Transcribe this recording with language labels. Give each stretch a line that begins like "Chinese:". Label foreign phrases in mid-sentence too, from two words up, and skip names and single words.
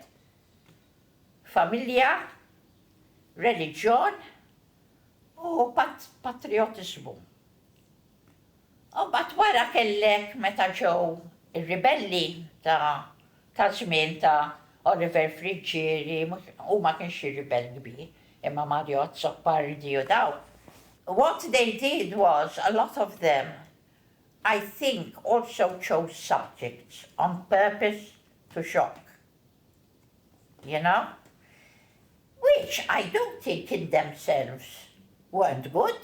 Maltese: Familja, reliġjon u patriotizmu. U bat wara kellek meta ġew ir-ribelli ta' żmien ta' Oliver Friġġieri, u ma kienx ir-ribell kbir, imma Mario Azzopardi u daw.
English: What they did was, a lot of them, I think, also chose subjects on purpose to shock. You know? Which I don't think in themselves weren't good.